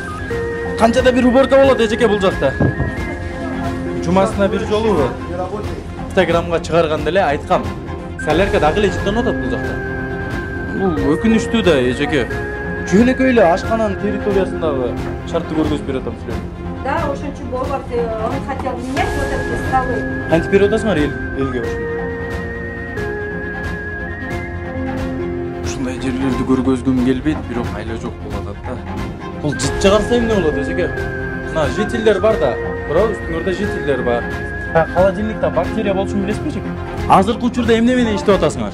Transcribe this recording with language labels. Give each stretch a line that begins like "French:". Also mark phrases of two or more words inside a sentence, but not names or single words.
Kyrgyz: Канчада бир уборка болот эжеке бул жакта? Жумасына бир жолу Инстаграмга чыгарганда эле айткам. Солярка дагы эле жыттанып атат бул жакта. Бул өкүнүчтүү да эжеке. Жөнөкөй эле ашкананын территориясындагы шартты көргөзүп берип атам силерге.
Russian: Да, очень чуть было, он хотел менять вот эти столы.
Kyrgyz: Кантип берип атасыңар элге ушуну? Ушундай жерлерди көргөзгүм келбейт, бирок айла жок болуп атат да. Бул жыт чыгарса эмне болот эжеке? Мына жителдер бар да, туурабы, үстүңөрдө жителдер бар. Холодильникте бактерия болушун билесизби эжеке? Азыркы учурда эмне менен иштеп атасыңар?